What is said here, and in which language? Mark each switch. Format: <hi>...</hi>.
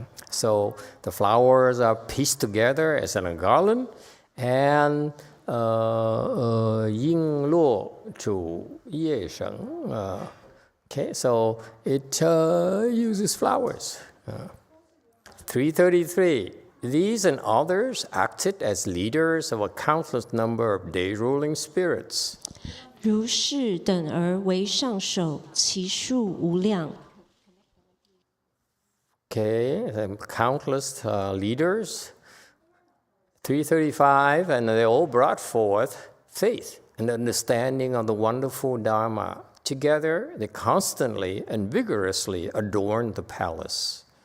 <en>So the flowers are pieced together as in a garland, and</en> <zh>yin luo chu ye sheng.</zh> <en>Okay, so it uses flowers. 333. These and others acted as leaders of a countless number of day ruling spirits.</en> <zh>如是等而为上首，其数无量。</zh> <en>Okay, countless leaders. 335, and they all brought forth faith and understanding of the wonderful Dharma. Together, they constantly and vigorously adorned the palace.</en>